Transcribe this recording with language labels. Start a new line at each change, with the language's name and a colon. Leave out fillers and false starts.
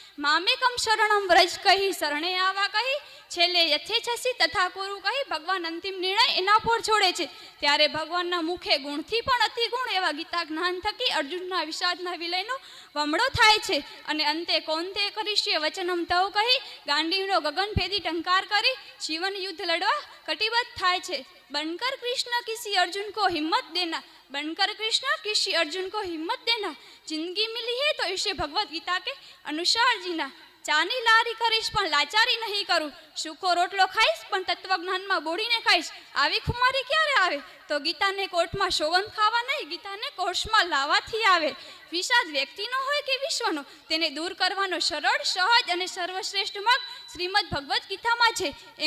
Sanskrit: મામેકમ શરણમ વ્રજ
Gujarati: કહી શરણે આવા કહી છેલ્લે
Sanskrit: યથેચ્છસી તથા કુરુ
Gujarati: કહી ભગવાન અંતિમ નિર્ણય એના પર છોડે છે। ત્યારે ભગવાનના મુખે ગુણથી પણ અતિ ગુણ એવા ગીતા જ્ઞાન થકી અર્જુનના વિષાદના વિલયનો વમળો થાય છે। અને અંતે કોંતે
Sanskrit: કરીશ્ય વચનમ તવ
Gujarati: કહી ગાંડીવનો ગગનભેદી ટંકાર કરી જીવન યુદ્ધ લડવા કટિબદ્ધ થાય છે।
Hindi: बनकर कृष्ण किसी अर्जुन को हिम्मत देना, बनकर कृष्ण किसी अर्जुन को हिम्मत देना। जिंदगी मिली है तो इसे भगवत गीता के अनुसार जीना।
Gujarati: ચાની લારી કરીશ પણ લાચારી નહીં કરું, સુખો રોટલો ખાઈશ પણ તત્વજ્ઞાનમાં બોડીને ખાઈશ। આવી ખુમારી ક્યારે આવે? તો ગીતાને કોર્ટમાં સોગંદ ખાવા નહીં, ગીતાને કોર્ટમાં લાવવાથી આવે। વિષાદ વ્યક્તિનો હોય કે વિશ્વનો, તેને દૂર કરવાનો સરળ, સહજ અને સર્વશ્રેષ્ઠ માર્ગ શ્રીમદ ભગવદ્ ગીતામાં છે।